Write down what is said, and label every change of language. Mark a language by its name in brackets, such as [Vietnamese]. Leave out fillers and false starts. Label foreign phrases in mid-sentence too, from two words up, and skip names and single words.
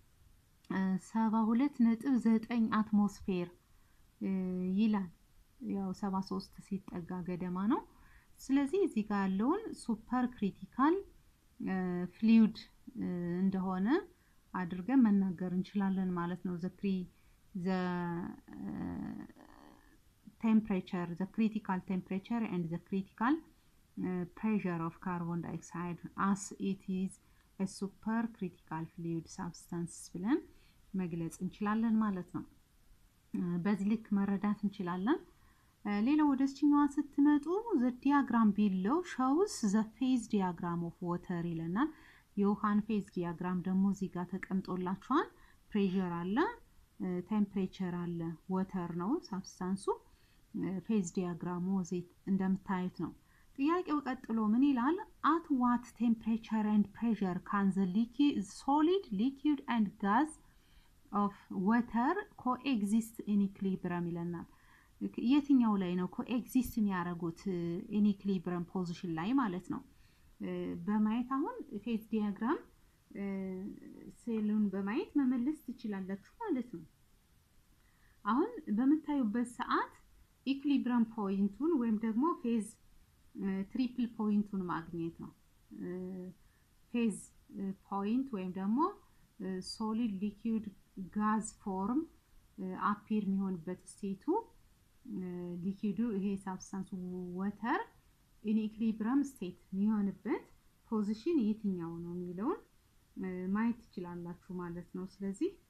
[Amharic] 72.9 አትሞስፌር ይላል። ያው 73 ሲጠጋ ገደማ ነው። ስለዚህ እዚህ ጋር ያለውን [English] super critical fluid [Amharic] እንደሆነ አድርገን መናገር እንችላለን ማለት ነው። [English] the critical temperature and the critical pressure of carbon dioxide as it is a super critical fluid substance [Amharic] ብለን መግለጽ እንችላለን ማለት ነው። በዚህ ልክ መረዳት እንችላለን። ሌላው ወደዚህኛው ስትመጡ [English] the diagram below shows the phase diagram of water [Amharic] ይለናል። የውሃን [English] phase diagram [Amharic] ደግሞ እዚህ ጋር ተቀምጦላችኋል። ፕሬሸር አለ፣ ቴምፕሬቸር አለ፣ ወተር ነው ሳብስታንሱ። ፌዝ ዲያግራሙ እዚህ እንደምታዩት ነው። ጥያቄው ቀጥሎ ምን ይላል? [English] at what temperature and pressure can the liquid and gas of water coexist in equilibrium [Amharic] ይለናል። የትኛው ላይ ነው ኮኤግዚስት የሚያደርጉት? [English] in equilibrium position [Amharic] ላይ ማለት ነው። በማየት አሁን [English] phase diagram [Amharic] ሴሉን በማየት መመለስ ትችላላችሁ ማለት ነው። አሁን በመታዩበት ሰዓት [English] equilibrium point [Amharic] ወይም ደግሞ [English] phase triple point [Amharic] ማግኘት ነው። [English] phase point [Amharic] ወይም ደግሞ [English] solid liquid gas form appear [Amharic] የሚሆንበት ስቴቱ ሊኩዊዱ ይሄ [English] substance water in equilibrium state [Amharic] የሚሆንበት ፖዚሽን የትኛው ነው የሚለውን ማየት ትችላላችሁ ማለት ነው። ስለዚህ